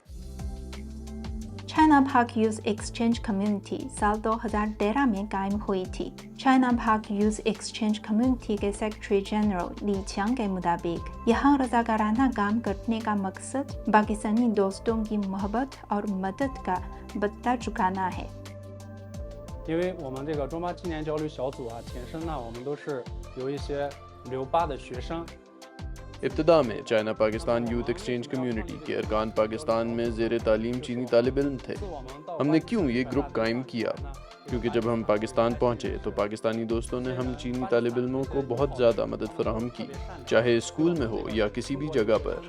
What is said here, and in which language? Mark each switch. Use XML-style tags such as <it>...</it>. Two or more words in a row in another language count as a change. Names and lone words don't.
<ur>چائنا پاک یوز ایکسچینج کمیونٹی سال 2013 میں قائم ہوئی تھی۔ چائنا پاک یوز ایکسچینج کمیونٹی کے سیکرٹری جنرل لی چیانگ کے مطابق یہاں رضاکارانہ کام کرنے کا مقصد پاکستانی دوستوں کی محبت اور مدد کا بدلہ چکانا ہے۔</ur> <zh>因为我们这个中巴青年交流小组前身呢，我们都是由一些留巴的学生。</zh> <ur>ابتدا میں چائنا پاکستان یوتھ ایکسچینج کمیونٹی کے ارکان پاکستان میں زیر تعلیم چینی طالب علم تھے۔ ہم نے کیوں یہ گروپ قائم کیا؟ کیونکہ جب ہم پاکستان پہنچے تو پاکستانی دوستوں نے ہم چینی طالب علموں کو بہت زیادہ مدد فراہم کی، چاہے اسکول میں ہو یا کسی بھی جگہ پر۔</ur>